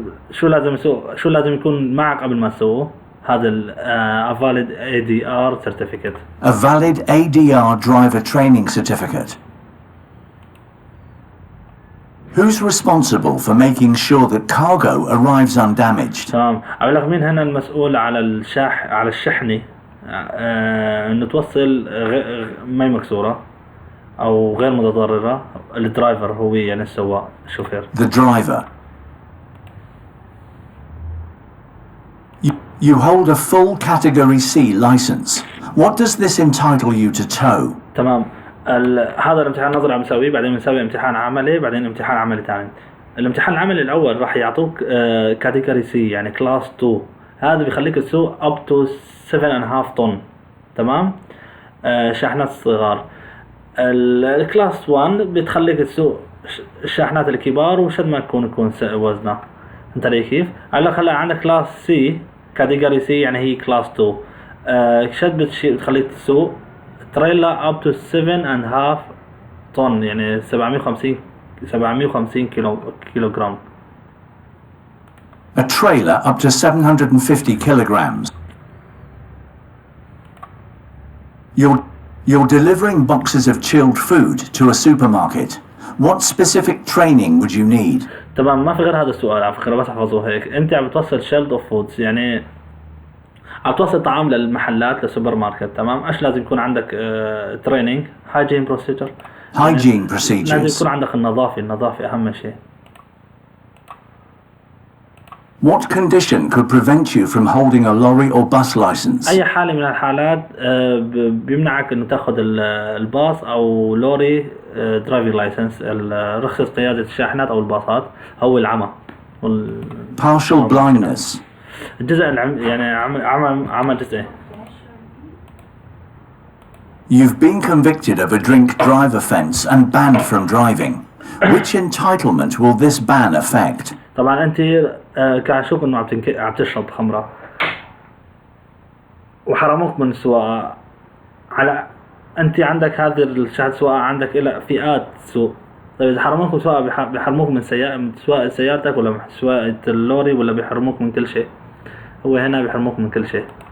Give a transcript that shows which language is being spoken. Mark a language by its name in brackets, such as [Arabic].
[Arabic] شو لازم يكون معك قبل ما تسويه؟ هذا [English] a valid ADR certificate. A valid ADR driver training certificate. Who's responsible for making sure that cargo arrives undamaged? [Arabic] تمام. أقول لك مين هنا المسؤول على الشحنة انه توصل ما مكسورة او غير متضررة. الدرايفر هو يعني السواق الشوفير. [English] The driver. You hold a full Category C license. What does this entitle you to tow? [Arabic] تمام. هذا الامتحان النظري عم نسويه، بعدين بنسوي امتحان عملي، بعدين امتحان عملي ثاني. الامتحان العملي الاول راح يعطوك كاتيجوري سي يعني كلاس 2. هذا بيخليك تسوق [English] up to [Arabic] 7.5 طن. تمام. شاحنات صغار. الكلاس 1 بتخليك تسوق الشاحنات الكبار وشد ما يكون وزنها. انت ليه كيف؟ هلا عندك كلاس سي كاتيجوري سي يعني هي كلاس 2. شد بتخليك تسوق تريلا [English] up to [Arabic] 7.5 طن يعني 750 كيلوغرام. [English] A trailer up to 750 kilograms. You're delivering boxes of chilled food to a supermarket. What specific training would you need? [Arabic] تمام. ما في غير هذا السؤال على فكرة، بس احفظوه هيك. انت عم بتوصل [English] shield of foods [Arabic] يعني عم توصل طعام للمحلات للسوبر ماركت. تمام. ايش لازم يكون عندك؟ [English] Training, hygiene procedure, Hygiene procedures. [Arabic] يكون عندك النظافة أهم شيء. [English] What condition could prevent you from holding a lorry or bus license? [Arabic] أي حالة من الحالات بيمنعك إنه تاخذ الباص أو لوري [English] driving licence, [Arabic] رخصة قيادة الشاحنات أو الباصات، هو العمى. [English] Partial blindness. [Arabic] الجزء يعني عمى جزئي. [English] You've been convicted of a drink drive offence and banned from driving. Which entitlement will this ban affect? [Arabic] طبعا أنت كعشوق إنه عم تشرب خمرة وحرموك من السواقة. على أنت عندك هذه الشهادة سواقة، عندك إلى فئات سوق. طيب إذا حرموك من سواقة بيحرموك من سواقة سيارتك ولا سواقة اللوري، ولا بيحرموك من كل شيء؟ هو هنا بيحرموك من كل شيء.